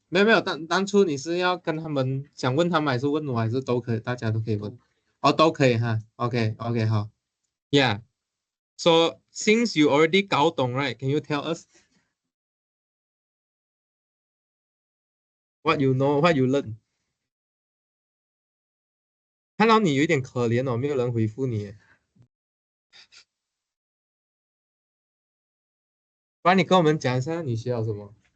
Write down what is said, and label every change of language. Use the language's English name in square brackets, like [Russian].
[Chinese] 没有，当初你是要跟他们想问他们，还是问我，还是都可以，大家都可以问。哦，都可以哈。OK，好。Yeah. [English] So since you already [Chinese] 搞懂 [English] right, can you tell us what you know, what you learn? [Chinese] 看到你有一点可怜哦，没有人回复你耶。不然你跟我们讲一下你学了什么？